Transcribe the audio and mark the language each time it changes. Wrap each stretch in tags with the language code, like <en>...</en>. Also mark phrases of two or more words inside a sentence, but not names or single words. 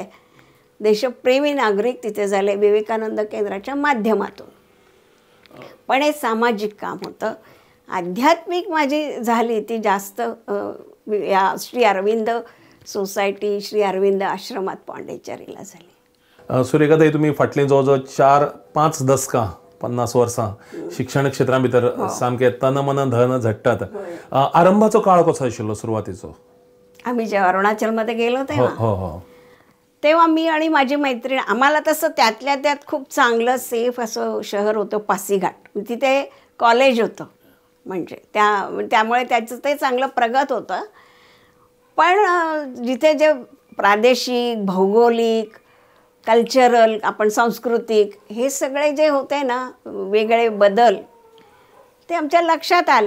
<mr>देशप्रेमी नागरिक तिथे झाले विवेकानंद केंद्राच्या माध्यमातून. पण हे सामाजिक काम होतं. आध्यात्मिक माझी झाली ती जास्त या श्री अरविंद सोसायटी, श्री अरविंद आश्रमात पॉंडिचेरीला झाली.</mr> <kok>सुरेखाताई, तुम्ही फाटले जवळजवळ 4-5 दशका 50 वर्सां शिक्षण क्षेत्रा भितर सामके तन मन धन झडटात. आरंभाचो काळ कसो आशिल्लो सुरवातीचो?</kok> <mr>आम्ही जेव्हा अरुणाचलमध्ये गेलो तेव्हा मी आणि माझी मैत्रीण, आम्हाला तसं त्यातल्या त्यात खूप चांगलं सेफ असं शहर होतं पासीघाट. तिथे कॉलेज होतं, म्हणजे त्यामुळे त्याचं ते चांगलं प्रगत होतं. पण जिथे जे प्रादेशिक, भौगोलिक, कल्चरल, आपण सांस्कृतिक, हे सगळे जे होते ना वेगळे बदल, ते आमच्या लक्षात आले.</mr>